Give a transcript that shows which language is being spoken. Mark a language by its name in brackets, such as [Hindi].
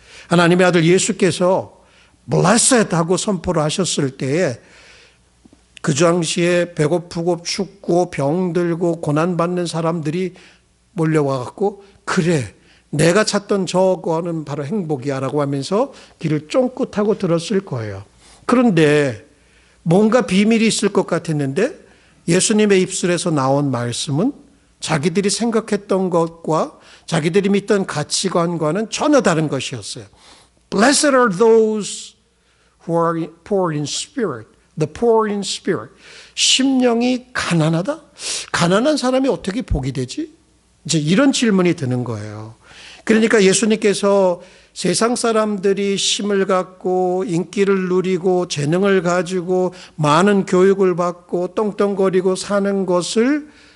[Korean] 하나님의 아들 예수께서 blessed 하고 선포를 하셨을 때에 그 당시에 배고프고 춥고 병들고 고난받는 사람들이 몰려와갖고 그래 내가 찾던 저거는 바로 행복이야 라고 하면서 귀를 쫑긋하고 들었을 거예요. 그런데 뭔가 비밀이 있을 것 같았는데 예수님의 입술에서 나온 말씀은 자기들이 생각했던 것과 자기들이 믿던 가치관과는 전혀 다른 것이었어요. [English] Blessed are those who are poor in spirit. The poor in spirit. [Korean] 심령이 가난하다? 가난한 사람이 어떻게 복이 되지? 이제 이런 질문이 드는 거예요. 그러니까 예수님께서 세상 사람들이 힘을 갖고 인기를 누리고 재능을 가지고 많은 교육을 받고 떵떵거리고 사는 것을